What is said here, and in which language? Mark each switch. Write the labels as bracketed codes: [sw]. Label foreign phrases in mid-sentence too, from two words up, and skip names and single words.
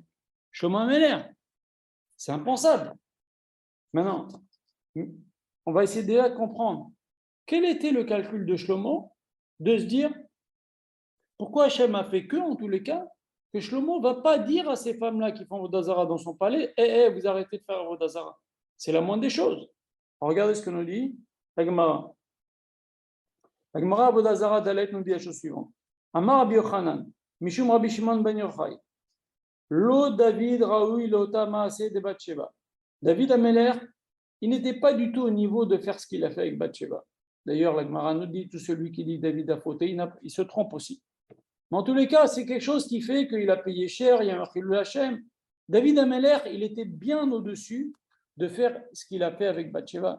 [fr] Shlomo HaMelech, c'est impensable. Maintenant, on va essayer déjà de comprendre quel était le calcul de Shlomo de se dire pourquoi Hachem a fait que, en tous les cas, que Shlomo ne va pas dire à ces femmes-là qui font [he] עבודה זרה [fr] dans son palais vous arrêtez de faire [he] עבודה זרה. [fr] C'est la moindre des choses. Alors, regardez ce que nous dit la Gemara. La Gemara Avodah Zarah Dalet nous dit la chose suivante. [he] אמר רבי יוחנן משום רבי שמעון בן יוחאי לא דוד ראוי לאותו מעשה דבת שבע. [fr] David HaMelech, il n'était pas du tout au niveau de faire ce qu'il a fait avec Bathsheba. D'ailleurs, la Gemara nous dit tout celui qui dit David a fauté, il se trompe aussi. Mais en tous les cas, c'est quelque chose qui fait qu'il a payé cher, il y a marqué le Hachem. David HaMelech, il était bien au-dessus de faire ce qu'il a fait avec Bathsheba.